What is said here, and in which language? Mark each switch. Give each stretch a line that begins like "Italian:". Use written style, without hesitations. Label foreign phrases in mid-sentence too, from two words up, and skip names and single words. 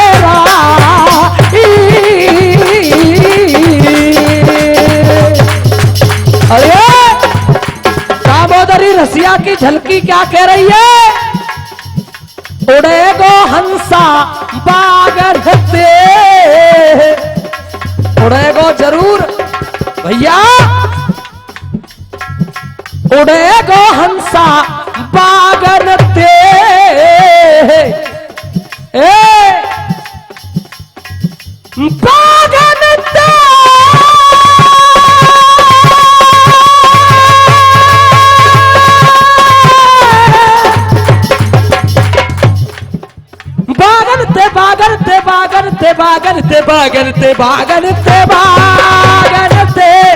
Hindi: अरे दामोदरी रसिया की झलकी क्या कह रही है?
Braj: उड़े गो हंसा बागर से उड़े गो जरूर भैया उड़े गो हंसा बागर ते बागन ते बागन ते बागन ते बागन ते बागन ते बागन ते बागन ते